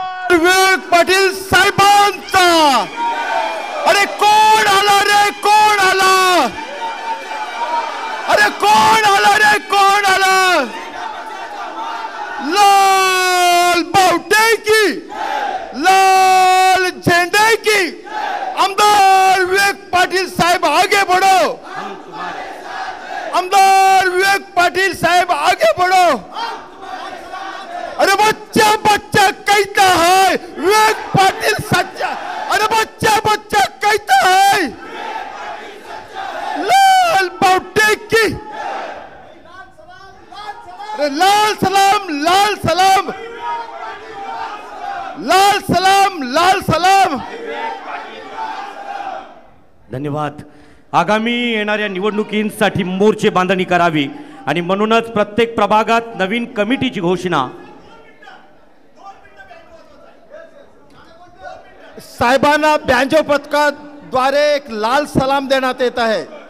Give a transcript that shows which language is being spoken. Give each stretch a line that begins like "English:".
Marathi: विवेक पाटील साहेबांचा अरे कोण आला रे, कोण आला, अरे कोण आला रे, कोण आला,
Hindi: लाल बावटे की, लाल झंडे की, आमदार विवेक पाटील साहेब आगे बढ़ो, आमदार विवेक पाटील साहेब आगे बढ़ो। अरे बच्चा बच्चा कहता है विवेक पाटील सच्चा, अरे बच्चा बच्चा कहता है लाल बावटे की, अरे लाल सलाम, लाल सलाम, लाल सलाम, लाल सलाम।
Marathi: धन्यवाद। आगामी येणाऱ्या निवडणुकींसाठी मोर्चे बांधणी करावी आणि म्हणूनच प्रत्येक प्रभागात नवीन कमिटीची घोषणा। साहेबांना बँजो पथकाद्वारे एक लाल सलाम देण्यात येत आहे।